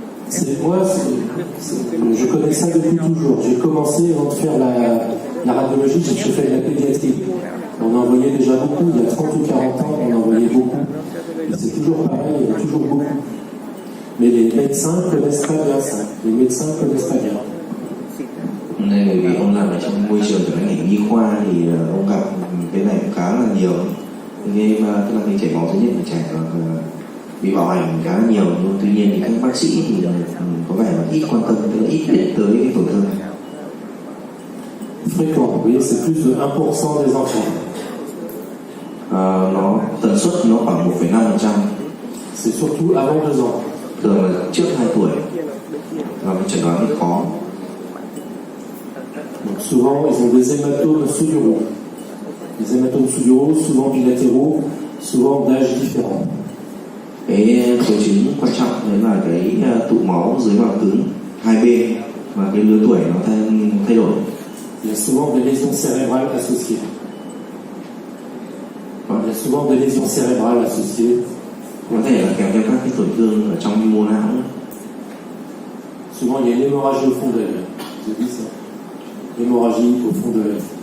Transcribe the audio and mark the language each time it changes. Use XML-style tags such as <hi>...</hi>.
<fr>Je connais ça depuis toujours. J'ai commencé avant de faire la radiologie, j'ai fait de la pédiatrie. On en voyait déjà beaucoup, il y a 30 ou 40 ans, on en voyait beaucoup. Et c'est toujours pareil, il y en a toujours beaucoup. Mais les médecins ne connaissent pas bien ça. Les médecins ne connaissent pas bien.</fr> <vi>Nên bởi vì ông làm ở trong môi trường của ngành nhi khoa thì ông gặp cái này cũng khá là nhiều. Nghe mà tức là cái chảy máu thứ nhất là trẻ bị bạo hành khá là nhiều, nhưng tuy nhiên thì các bác sĩ thì có vẻ là ít quan tâm, tức là ít biết tới cái tổn thương.</vi> <fr>Fréquent, vous voyez, c'est plus de 1% des enfants.</fr> <vi>Nó tần suất nó khoảng 1,5%.</vi> <fr>C'est surtout avant 2 ans.</fr> <vi>Thường là trước 2 tuổi và cái chẩn đoán khó.</vi> <fr>Donc souvent, ils ont des hématomes sous-duraux. Des hématomes sous-duraux, souvent bilatéraux, souvent d'âge différent.</fr> <vi>Cái triệu chứng quan trọng đấy là cái tụ máu dưới màng cứng hai bên và cái lứa tuổi nó thay đổi.</vi> <fr>Il y a souvent des lésions cérébrales associées. Il y a souvent des lésions cérébrales associées.</fr> <vi>Có thể là kèm theo các cái tổn thương ở trong mô não.</vi> <fr>Souvent, il y a une hémorragie au fond de l'œil. J'ai dit ça. Hémorragie au fond de l'œil.</fr>